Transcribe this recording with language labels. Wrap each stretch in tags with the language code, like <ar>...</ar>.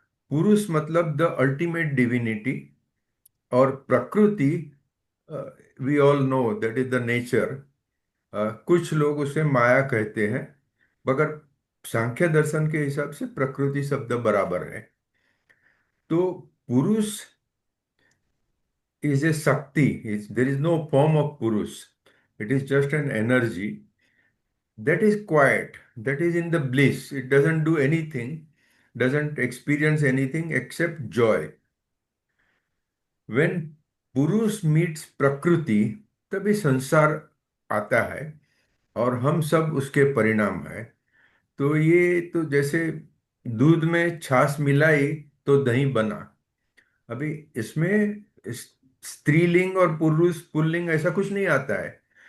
<hi>पुरुष मतलब</hi> <en>the ultimate divinity,</en> <hi>और प्रकृति,</hi> <en>We all know that is the nature.</en> <hi>कुछ लोग उसे माया कहते हैं, मगर सांख्य दर्शन के हिसाब से प्रकृति शब्द बराबर है।</hi> <en>तो पुरुष is a Shakti. There is no form of Purush. It is just an energy that is quiet, that is in the bliss. It doesn't do anything, doesn't experience anything except joy. When Purush meets Prakriti,</en> <hi>तभी संसार आता है, और हम सब उसके परिणाम है। तो ये तो जैसे दूध में छाछ मिलाई तो दही बना। अभी इसमें स्त्रीलिंग और पुरुष पुल्लिंग ऐसा कुछ नहीं आता है।</hi>